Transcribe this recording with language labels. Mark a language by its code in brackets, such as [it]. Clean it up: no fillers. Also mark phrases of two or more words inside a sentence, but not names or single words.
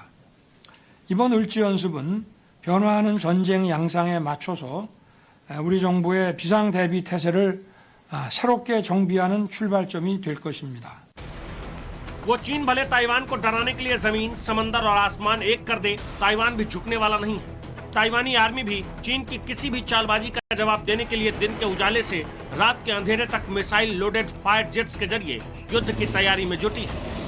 [ko] 이번 을지 연습은 변화하는 전쟁 양상에 맞춰서 우리 정부의 비상 대비 태세를 새롭게 정비하는 출발점이 될 것입니다. [hi] वो चीन भले ताइवान को डराने के लिए जमीन, समंदर और आसमान एक कर दे, ताइवान भी झुकने वाला नहीं है। ताइवानी आर्मी भी चीन की किसी भी चालबाजी का जवाब देने के लिए दिन के उजाले से रात के अंधेरे तक [en] missile loaded fire jets [hi] के जरिए युद्ध की तैयारी में जुटी है।